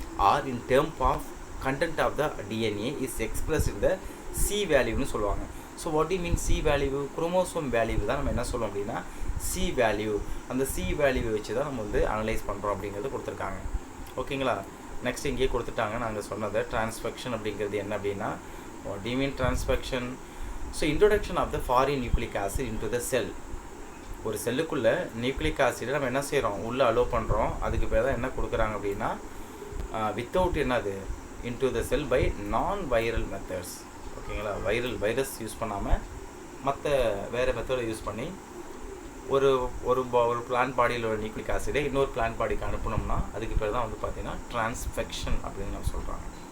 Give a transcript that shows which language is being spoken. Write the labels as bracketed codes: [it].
[en] Are in term of content of the DNA is express in the C வேல்யூன்னு சொல்லுவாங்க. So what you mean C value, chromosome value [ta] தான் நம்ம என்ன சொல்லுவோம் அப்படின்னா [en] C value. [ta] அந்த C வேல்யூவை வச்சு தான் நம்ம வந்து அனலைஸ் பண்ணுறோம் அப்படிங்கிறது கொடுத்துருக்காங்க. ஓகேங்களா? நெக்ஸ்ட் இங்கேயே கொடுத்துட்டாங்க நாங்கள் சொன்னதை. டிரான்ஸ்ஃபெக்ஷன் அப்படிங்கிறது என்ன அப்படின்னா [en] What do you mean transfection? So introduction of the foreign nucleic acid into the cell. [ta] ஒரு செல்லுக்குள்ளே நியூக்ளிக் ஆசிடை நம்ம என்ன செய்கிறோம், உள்ளே அலோவ் பண்ணுறோம். அதுக்கு பேர் தான் என்ன கொடுக்குறாங்க அப்படின்னா [en] Without என்னது into the cell by non viral methods. [ta] ஓகேங்களா, வைரஸ் யூஸ் பண்ணாமல் மற்ற வேறு மெத்தடை யூஸ் பண்ணி ஒரு ஒரு ஒரு பிளான்ட் பாடியில் உள்ள நியூக்ளிக் ஆசிடை இன்னொரு பிளான்ட் பாடிக்கு அனுப்பினோம்னா அதுக்கு பேர் தான் வந்து பார்த்திங்கன்னா டிரான்ஸ்ஃபெக்ஷன் அப்படின்னு நம்ம சொல்கிறாங்க.